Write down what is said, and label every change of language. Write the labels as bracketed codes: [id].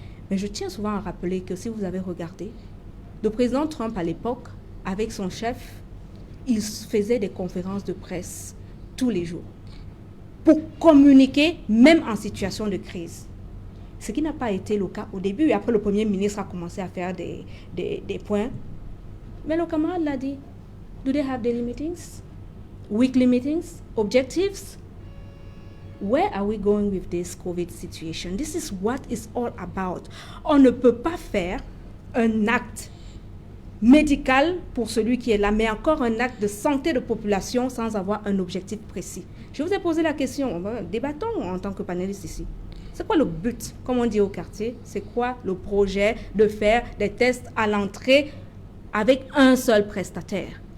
[fr] Mais je tiens souvent à rappeler que si vous avez regardé, le président Trump à l'époque, avec son chef, il faisait des conférences de presse tous les jours pour communiquer, même en situation de crise. Ce qui n'a pas été le cas au début. Après, le Premier ministre a commencé à faire des points. Mais le camarade l'a dit. [en] Do they have daily meetings? Weekly meetings? Objectives? Where are we going with this COVID situation? This is what it's all about. [fr] On ne peut pas faire un acte médical pour celui qui est là, mais encore un acte de santé de population sans avoir un objectif précis. Je vous ai posé la question, débattons en tant que panélistes ici. C'est quoi le but, comme on dit au quartier? C'est quoi le projet de faire des tests à l'entrée avec un seul prestataire?